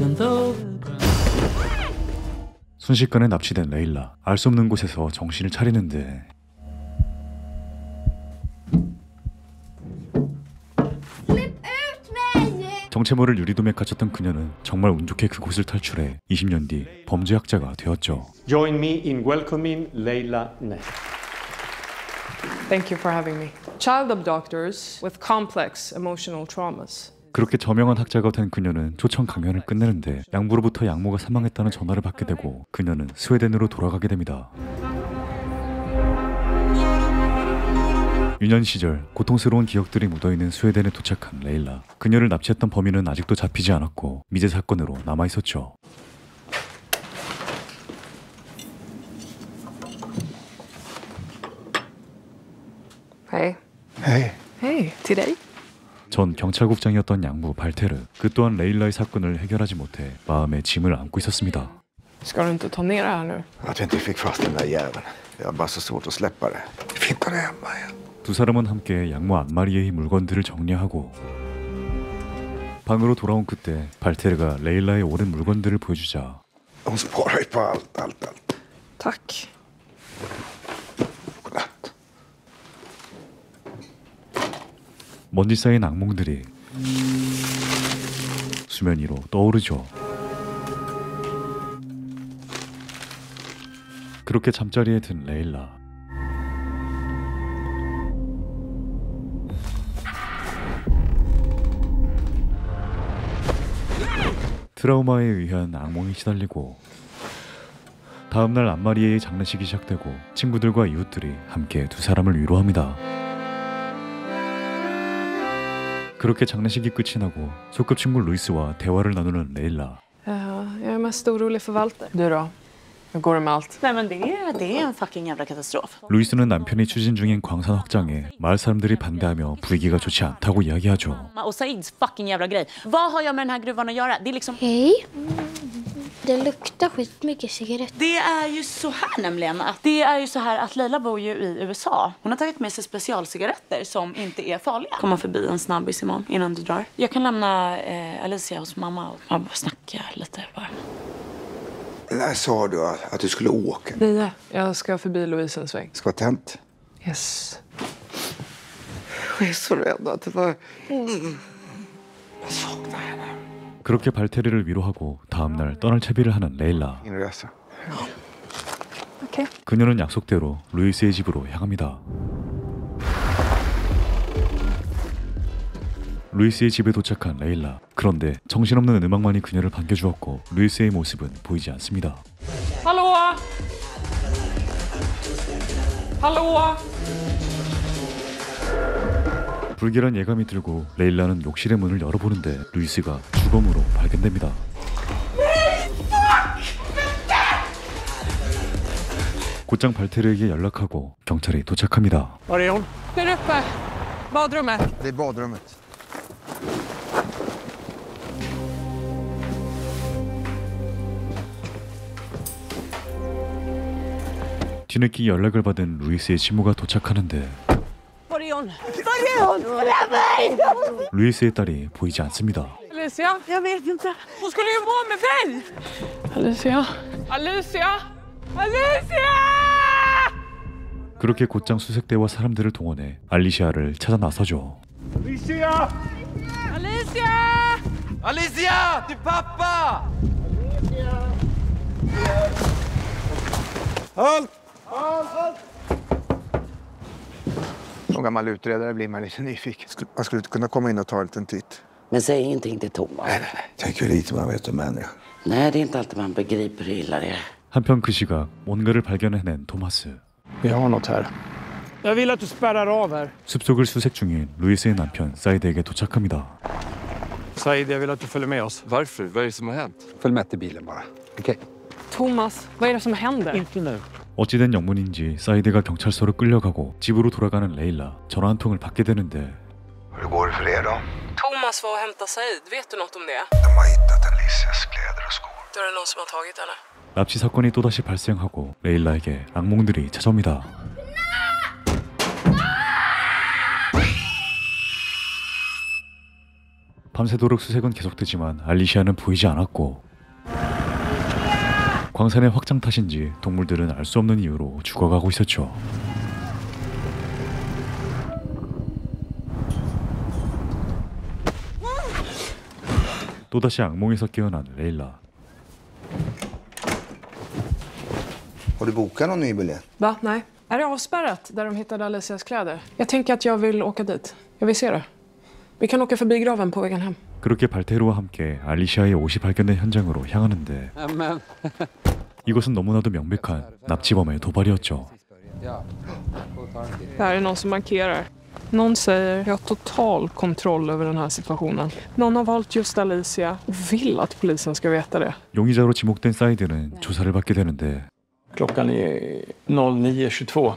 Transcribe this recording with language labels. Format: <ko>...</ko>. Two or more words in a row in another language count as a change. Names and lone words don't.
<ko>순식간에 납치된 레일라. 알 수 없는 곳에서 정신을 차리는데 정체모를 유리돔에 갇혔던 그녀는 정말 운 좋게 그곳을 탈출해 20년 뒤 범죄학자가 되었죠.</ko> <en>Join me in welcoming Leila Neff. Thank you for having me. Child abductors with complex emotional traumas.</en> <ko>그렇게 저명한 학자가 된 그녀는 초청 강연을 끝내는데 양부로부터 양모가 사망했다는 전화를 받게 되고 그녀는 스웨덴으로 돌아가게 됩니다. 유년 시절 고통스러운 기억들이 묻어있는 스웨덴에 도착한 레일라. 그녀를 납치했던 범인은 아직도 잡히지 않았고 미제 사건으로 남아있었죠.</ko> <sv>Hey. Hej. Hey, till dig.</sv> <ko>전 경찰국장이었던 양부 발테르. 그 또한 레일라의 사건을 해결하지 못해 마음에 짐을 안고 있었습니다.</ko> <sv>Ska du inte ta ner det här nu? Att vi inte fick fast den där jäveln. Jag har bara så svårt att släppa det. Vi flyttar det hemma igen.</sv> <ko>두 사람은 함께 양모 안마리에의 물건들을 정리하고 방으로 돌아온 그때 발테르가 레일라의 오랜 물건들을 보여주자</ko> <sv>De sparar ju på allt. Tack. Godnatt.</sv> <ko>먼지 쌓인 악몽들이 수면 위로 떠오르죠. 그렇게 잠자리에 든 레일라. 트라우마에 의한 악몽이 시달리고 다음날 안마리에의 장례식이 시작되고 친구들과 이웃들이 함께 두 사람을 위로합니다. 그렇게 장례식이 끝이 나고 소꿉친구 루이스와 대화를 나누는 레일라.</ko> <sv>Jag är mest orolig för Walter. Du då? Hur går det med allt? Nej men det är en fucking jävla katastrof.</sv> <ko>루이스는 남편이 추진 중인 광산 확장에 마을 사람들이 반대하며 분위기가 좋지 않다고 이야기하죠.</ko> <sv>Och Saids fucking jävla grej. Vad har jag med den här gruvan att göra? Det är liksom... Hej. Det luktar skitmycket cigaretter. Det är ju så här nämligen. Det är ju så här att Leila bor ju i USA. Hon har tagit med sig specialcigaretter som inte är farliga. Komma förbi en snabbis imorgon innan du drar. Jag kan lämna Alicia hos mamma och bara snacka lite bara. När sa du att du skulle åka? 9. Jag ska förbi Louisen sväng. Ska vara tänt. Yes. Jag är så rädd att det var... Jag saknar henne.</sv> <ko>그렇게 발테르를 위로하고 다음날 떠날 채비를 하는 레일라.</ko> <sv>Inresa. Okej.</sv> <ko>그녀는 약속대로 루이스의 집으로 향합니다. 루이스의 집에 도착한 레일라. 그런데 정신없는 음악만이 그녀를 반겨주었고 루이스의 모습은 보이지 않습니다.</ko> <sv>Hallå! Hallå!</sv> <ko>불길한 예감이 들고 레일라는 욕실의 문을 열어보는데 루이스가 주검으로 발견됩니다. 곧장 발테르에게 연락하고 경찰이 도착합니다.</ko> <sv>Där uppe. Badrummet. Det är badrummet.</sv> <ko>뒤늦게 연락을 받은 루이스의 친모가 도착하는데 루이스의 딸이 보이지 않습니다.</ko> <sv>Alicia? Jag vet inte. Hon skulle ju vara med vän! Alicia? Alicia? Alicia!</sv> <ko>그렇게 곧장 수색대와 사람들을 동원해 알리시아를 찾아 나서죠.</ko> <sv>Alicia! Alicia! Till pappa! Halt! Som gammal utredare blir man lite nyfiken. Man skulle kunna komma in och ta en liten titt. Men säg ingenting till Thomas. Nej. Tänk hur lite man vet om människa. Nej, det är inte alltid man begriper hur illa det är.</sv> <ko>한편 그 시각 뭔가를 발견해낸 토마스.</ko> <sv>Vi har något här. Jag vill att du spärrar av här. 숲속을 수색 중인 루이스의 남편 사이드에게 도착합니다. Said, jag vill att du följer med oss. Varför? Vad är det som har hänt? Följ med till bilen bara. Okej. Thomas, vad är det som händer? Inte nu.</sv> <ko>어찌된 영문인지 사이드가 경찰서로 끌려가고 집으로 돌아가는 레일라. 전화 한 통을 받게 되는데</ko> <sv>Hur går det för er då? Thomas var och hämtade Said. Vet du något om det? De har hittat Alicias kläder och skor. Då är det någon som har tagit henne.</sv> <ko>납치 사건이 또다시 발생하고 레일라에게 악몽들이 찾아옵니다. 밤새도록 수색은 계속되지만 알리시아는 보이지 않았고 광산의 확장 탓인지 동물들은 알 수 없는 이유로 죽어가고 있었죠. 또다시 악몽에서 깨어난 레일라.</ko> <sv>Har du bokat någon ny biljett? Va? Nej. Är det avspärrat där de hittade Alicias kläder? Jag tänker att jag vill åka dit. Jag vill se det. Vi kan åka förbi graven på vägen hem.</sv> <ko>그렇게 발테르와 함께 알리시아의 옷이 발견된 현장으로 향하는데 이것은 너무나도 명백한 납치범의 도발이었죠.</ko> <sv>Det här är någon som markerar. Någon säger jag har total kontroll över den här situationen. Någon har valt just Alicia och vill att polisen ska veta det.</sv> <ko>용의자로 지목된 사이드는 조사를 받게 되는데</ko> <sv>Klockan är 09:22.</sv>